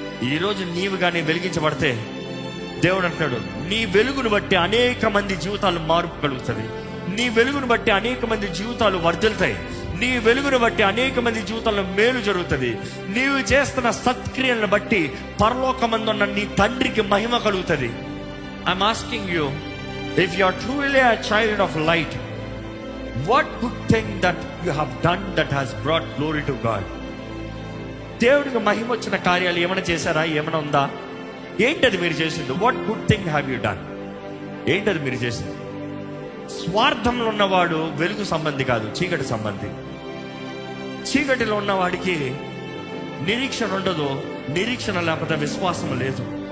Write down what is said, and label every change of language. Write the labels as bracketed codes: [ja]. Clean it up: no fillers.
[te] ఈరోజు నీవు కానీ వెలిగించబడితే దేవుడు అంటాడు, నీ వెలుగును బట్టి అనేక మంది జీవితాలు మార్పు కలుగుతుంది. నీ వెలుగును బట్టి అనేక మంది జీవితాలు వర్ధిల్తాయి. నీ వెలుగును బట్టి అనేక మంది జీవితాల్లో మేలు జరుగుతుంది. నీవు చేస్తున్న సత్క్రియలను బట్టి పరలోకమందున్న నీ తండ్రికి మహిమ కలుగుతుంది. [en] I'm asking you, if you are truly a child of light, what good thing that you have done that has brought glory to God? [te] దేవుడికి మహిమ వచ్చిన కార్యాలు ఏమైనా చేశారా? ఏమైనా ఉందా? ఏంటది మీరు చేసింది? [en] What good thing have you done? [te] ఏంటది మీరు చేసింది? స్వార్థంలో ఉన్నవాడు వెలుగు సంబంధి కాదు, చీకటి సంబంధి. చీకటిలో ఉన్నవాడికి నిరీక్షణ ఉండదు. నిరీక్షణ లేకపోతే విశ్వాసం లేదు.